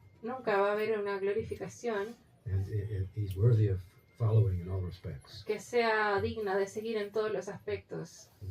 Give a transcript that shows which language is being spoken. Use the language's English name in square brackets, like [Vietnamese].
[Spanish] nunca va a haber una glorificación [English] And he's worthy of following in all respects. [Spanish] que sea digna de seguir en todos los aspectos.